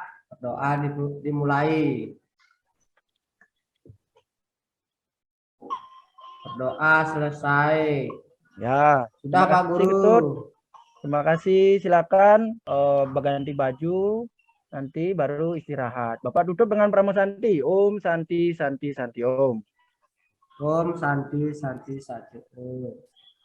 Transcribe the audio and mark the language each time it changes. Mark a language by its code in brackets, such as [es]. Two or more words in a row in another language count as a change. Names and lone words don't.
[id] Berdoa dimulai. Berdoa selesai. Ya, sudah Pak Guru. Ketut. Terima kasih. Silakan berganti baju. Nanti baru istirahat. Bapak tutup dengan Pramo Santi. [sa] Om Santi Santi Santi Om. Om Santi Santi Santi Om.